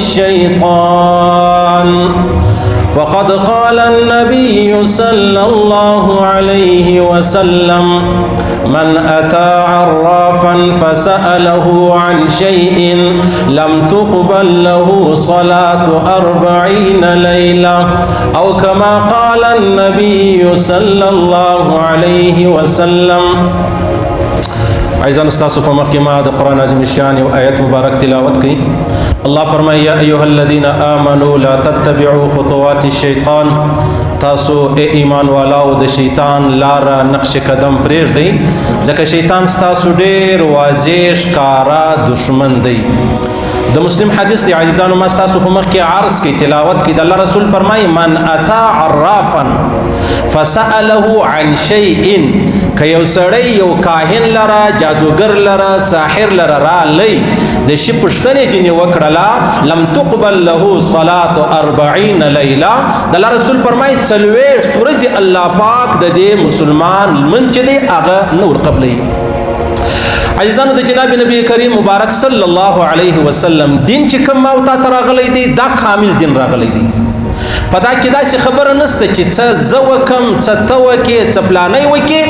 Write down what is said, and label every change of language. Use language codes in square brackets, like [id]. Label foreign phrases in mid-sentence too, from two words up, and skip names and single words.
[ar] الشيطان وقد قال النبي صلى الله عليه وسلم من أتى عرافا فسأله عن شيء لم تقبل له صلاة 40 ليلة أو كما قال النبي صلى الله عليه وسلم [ps] عايزان استاسو په مخکې ما د قرآن عظیم الشان یو آیت مبارک تلاوت کړي الله فرمایي [ar] یا ایها الذین آمنوا لا تتبعوا خطوات الشیطان [ps] تاسو ایمان والاو د شیطان لار نقش قدم پرېږدئ ځکه شیطان ستاسو ډېر واضح ښکارا دشمن دی د مسلم حدیث دی عزیزانو ما ستاسو په مخ کې عرض کې تلاوت کې د الله رسول فرمایي [ar] من اتا عرافا فسأله عن شيء [ps] که یو سړی یو کاهن لره جادوګر لره ساحر لره رالی د شي پوښتنې چې یې وکړله [ar] لم تقبل له صلاة 40 لیله [ps] د الله رسول فرمایي 40 ورځې الله پاک د دې مسلمان لمونځ چې دی هغه نه ورقبلوي عزیزانو د جناب نبی کریم مبارک [ar] صلی الله علیه وسلم [ps] دین چې کوم ما تا راغلی دی دا کامل دین راغلی دی پدا کې دا څه خبره نشته چې څه زه وکم څه ته وکې څه پلانې وکې